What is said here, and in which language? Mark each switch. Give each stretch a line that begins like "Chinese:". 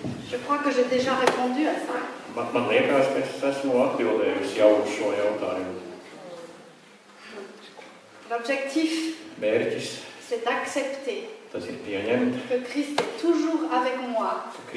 French: Je crois que j'ai déjà répondu à ça.
Latvian: Man liekas, ka es esmu atbildējusi jau uz šo jautājumu.
French: L'objectif, c'est d'accepter que Christ est toujours avec moi.